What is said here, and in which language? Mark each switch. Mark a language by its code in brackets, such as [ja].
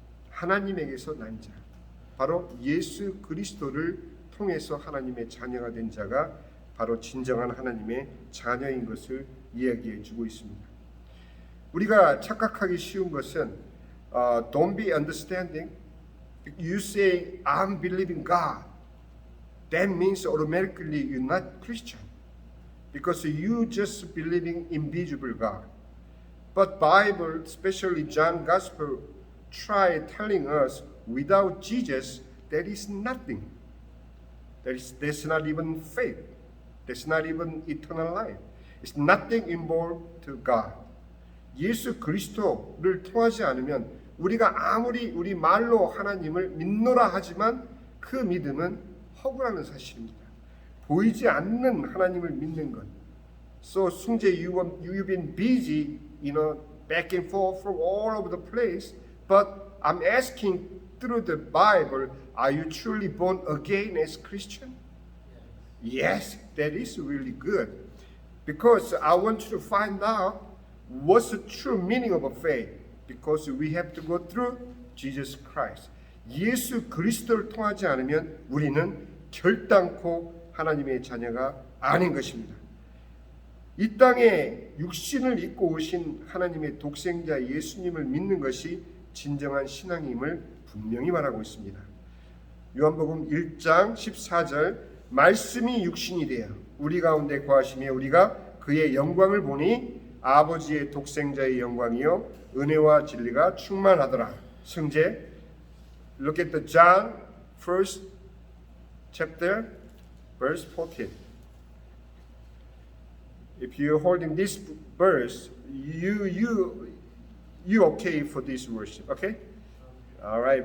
[ko] 하나님에게서 난 자, 바로 예수 그리스도를 통해서 하나님의 자녀가 된 자가 바로 진정한 하나님의 자녀인 것을 이야기해 주고 있습니다. 우리가 착각하기 쉬운 것은 [en] don't be understanding. You say I'm believing God. That means automatically you're not Christian because you just believing invisible God. But Bible, especially John Gospel, try telling us without Jesus there is nothing. That's not even faith. That's not even eternal life. It's nothing involved to God. [ko] 예수 그리스도를 통하지 않으면 우리가 아무리 우리 말로 하나님을 믿노라 하지만 그 믿음은 허구라는 사실입니다. 보이지 않는 하나님을 믿는 것. [en] So 승재, you've been busy, back and forth from all over the place. But I'm asking through the Bible, are you truly born again as Christian? Yes, that is really good. Because I want you to find out what's the true meaning of a faith. Because we have to go through Jesus Christ. [ko] 예수 그리스도를 통하지 않으면 우리는 결단코 하나님의 자녀가 아닌 것입니다. 이 땅에 육신을 입고 오신 하나님의 독생자 예수님을 믿는 것이 진정한 신앙임을 분명히 말하고 있습니다. 요한복음 1장 14절 말씀이 육신이 되어 우리 가운데 거하시며 우리가 그의 영광을 보니 아버지의 독생자의 영광이요 은혜와 진리가 충만하더라. [en] 승재, look at the John 1st chapter verse 14. If you're holding this verse, you okay for this worship, okay? All right.